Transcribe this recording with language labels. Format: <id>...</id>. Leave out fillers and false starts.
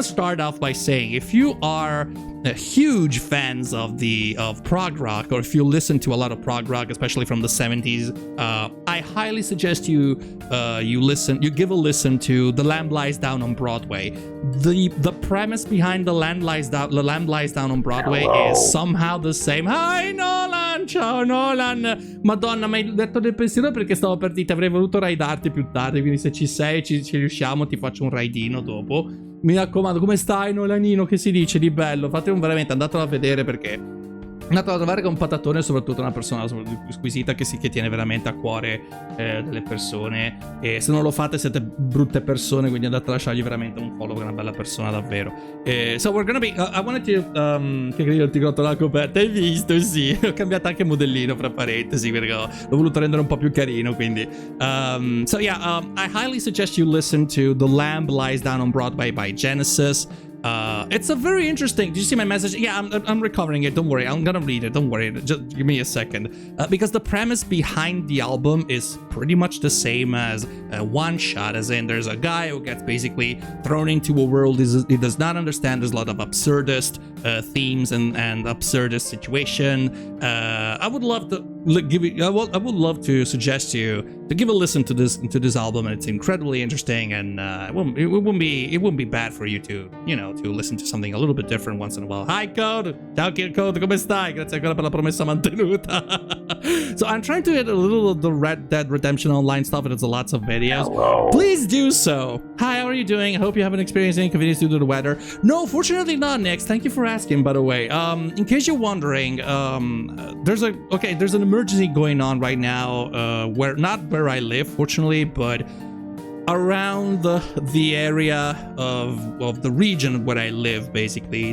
<en>to start off by saying, if you are huge fans of prog rock, or if you listen to a lot of prog rock, especially from the 70s, I highly suggest you give a listen to The Lamb Lies Down on Broadway. The premise behind The Lamb Lies Down on Broadway is somehow the same. Hi Nolan,</en> <it>ciao Nolan. Madonna, mi hai detto del pensiero perché stavo per dire, avrei voluto raidarti più tardi, quindi se ci sei, ci riusciamo, ti faccio un raidino dopo. Mi raccomando, come stai Nolanino? Che si dice di bello? Fate veramente, andatelo a vedere perché è andato a trovare con Patatone, soprattutto una persona squisita che tiene veramente a cuore delle persone, e se non lo fate siete brutte persone, quindi andate a lasciargli veramente un follow, che è una bella persona davvero.</it> <en>So we're gonna be I wanted to</en> <it>che io ti rotto la coperta, hai visto? Sì, ho cambiato anche modellino fra parentesi perché l'ho voluto rendere un po' più carino, quindi</it> <en>so yeah, I highly suggest you listen to The Lamb Lies Down on Broadway by Genesis. It's a very interesting. Did you see my message? Yeah, I'm recovering it. Don't worry. I'm gonna read it. Don't worry. Just give me a second. Because the premise behind the album is pretty much the same as OneShot, as in there's a guy who gets basically thrown into a world he does not understand. There's a lot of absurdist themes and absurdist situation. I would love to I would love to suggest you to give a listen to this album, and it's incredibly interesting, and it wouldn't be bad for you to listen to something a little bit different once in a while. Hi Code,</en> <it>ciao Code, come stai? Grazie ancora per la promessa mantenuta.</it> <en>So I'm trying to hit a little of the Red Dead Redemption Online stuff, and it's lots of videos. Hello. Please do so. Hi, how are you doing? I hope you haven't experienced any inconvenience due to the weather. No, fortunately not, Nix. Thank you for asking, by the way. In case you're wondering, there's an emergency going on right now, where I live, fortunately, but around the area of the region where I live, basically.</en>